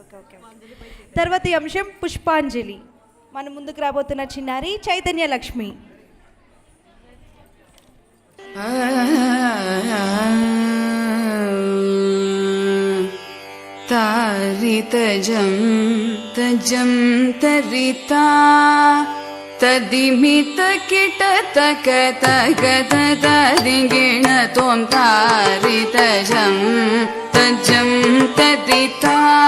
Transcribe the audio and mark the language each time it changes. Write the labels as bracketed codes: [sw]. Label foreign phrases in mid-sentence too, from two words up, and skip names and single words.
[te] తర్వాతి అంశం పుష్పాంజలి. మన ముందుకు రాబోతున్న చిన్నారి చైతన్య లక్ష్మి. तारितजं तजं तरिता तदिमितकिटतकतगततदिगिण त्वं तारितजं तजं तरिता